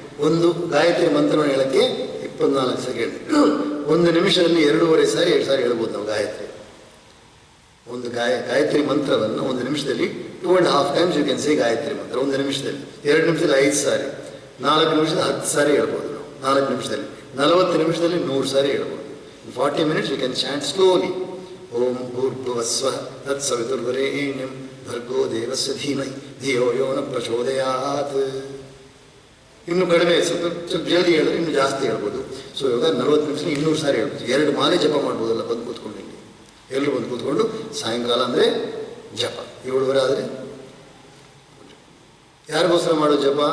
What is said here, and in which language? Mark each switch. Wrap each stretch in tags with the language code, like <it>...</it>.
<kn>ಒಂದು ಗಾಯತ್ರಿ ಮಂತ್ರವನ್ನು ಹೇಳೋಕ್ಕೆ 24 ಸೆಕೆಂಡ್. ಒಂದು ನಿಮಿಷದಲ್ಲಿ 2.5 ಸಾರಿ 2 ಸಾರಿ ಹೇಳ್ಬೋದು ನಾವು ಗಾಯತ್ರಿ. ಒಂದು ಗಾಯತ್ರಿ ಮಂತ್ರವನ್ನು ಒಂದು ನಿಮಿಷದಲ್ಲಿ 2.5</kn> <en>times you can say</en> <kn>Gayatri ಮಂತ್ರ. ಒಂದು ನಿಮಿಷದಲ್ಲಿ, 2 ನಿಮಿಷದಲ್ಲಿ 5 ಸಾರಿ, 4 ನಿಮಿಷದಲ್ಲಿ 10 ಸಾರಿ ಹೇಳ್ಬೋದು ನಾವು. 4 ನಿಮಿಷದಲ್ಲಿ, 40 ನಿಮಿಷದಲ್ಲಿ 100 ಸಾರಿ ಹೇಳ್ಬೋದು.</kn> <en>In 40 minutes you can chant slowly.</en> <sa>ಓಂ ಭೂರ್ಭುವಸ್ವಃ ತತ್ಸವಿತುರ್ವರೆಣ್ಯಂ ಭರ್ಗೋ ದೇವಸ್ಯ ಧೀಮಹಿ ಧಿಯೋ ಯೋ ನ ಪ್ರಚೋದಯಾತ್.</sa> <kn>ಇನ್ನು ಕಡಿಮೆ, ಸ್ವಲ್ಪ ಜಲ್ದಿ ಹೇಳಿದ್ರೆ ಇನ್ನು ಜಾಸ್ತಿ ಹೇಳ್ಬೋದು. ಸೊ ಇವಾಗ 40 ನಿಮಿಷ 200 ಸಾರಿ ಹೇಳ್ಬೋದು. 2 ಮಾಲೆ ಜಪ ಮಾಡ್ಬೋದಲ್ಲ ಬಂದು ಕೂತ್ಕೊಂಡು. ಇಲ್ಲಿ ಎಲ್ಲರೂ ಬಂದು ಕೂತ್ಕೊಂಡು ಸಾಯಂಕಾಲ ಅಂದರೆ ಜಪ, 7:30 ಆದರೆ ಯಾರಿಗೋಸ್ಕರ ಮಾಡೋ ಜಪ?</kn>